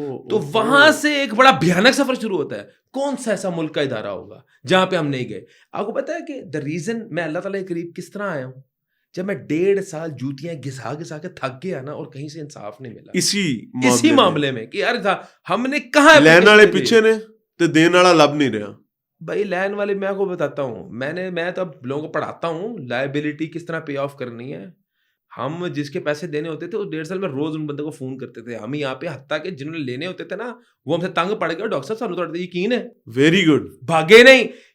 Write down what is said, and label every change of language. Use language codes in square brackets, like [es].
[ur] تو وہاں سے ایک بڑا بھیانک سفر شروع ہوتا ہے. کون سا ایسا ملک کا ادارہ ہوگا جہاں پہ ہم نہیں گئے؟ آپ کو پتا ہے کہ دا ریزن میں اللہ تعالیٰ کے قریب کس طرح آیا ہوں, جب میں 1.5 سال جوتیاں گھسا کے تھک گیا نا, اور کہیں سے انصاف نہیں ملا اسی معاملے میں کہ یار ہم نے کہاں [pa] لین والے پیچھے نے تے دین والا لب نہیں رہا. [ur] بھائی لین والے میں آپ کو بتاتا ہوں, میں تو اب لوگوں کو پڑھاتا ہوں لائبلٹی کس طرح پے آف کرنی ہے. ہم جس کے پیسے دینے ہوتے تھے اس 1.5 سال میں روز ان بندے کو فون کرتے تھے. ہم یہاں پہ حتیٰ کہ جنہوں نے لینے ہوتے تھے نا, وہ ہم سے تنگ پڑ گئے, [pa] ڈاکٹر صاحب سانو تو یقین ہے. [en] Very good. [ur] بھاگے نہیں.